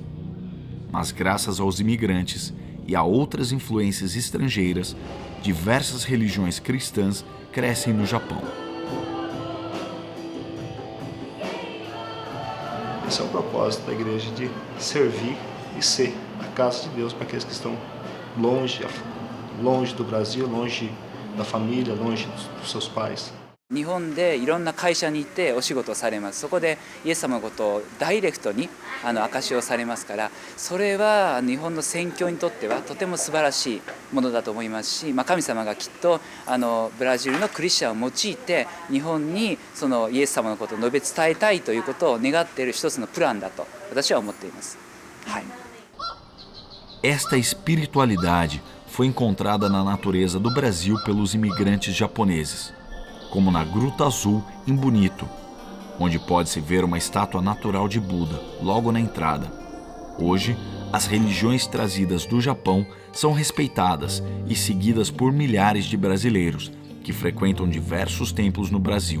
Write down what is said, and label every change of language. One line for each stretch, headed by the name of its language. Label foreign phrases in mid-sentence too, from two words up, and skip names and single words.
Portuguese: Mas graças aos imigrantes e a outras influências estrangeiras, diversas religiões cristãs crescem no Japão. Esse é o propósito da igreja, de servir e ser a casa de Deus para aqueles que estão longe do Brasil, longe da família, longe dos seus pais.
Japanese: 日本でいろんな会社に行ってお仕事をされます。そこでイエス様のことをダイレクトに証しをされますから、それは日本の宣教にとってはとても素晴らしいものだと思いますし、神様がきっとブラジルのクリスチャンを用いて日本にそのイエス様のことを述べ伝えたいということを願っている一つのプランだと私は思っています。はい。
Portuguese: Esta espiritualidade foi encontrada na natureza do Brasil pelos imigrantes japoneses, como na Gruta Azul, em Bonito, onde pode-se ver uma estátua natural de Buda, logo na entrada. Hoje, as religiões trazidas do Japão são respeitadas e seguidas por milhares de brasileiros, que frequentam diversos templos no Brasil.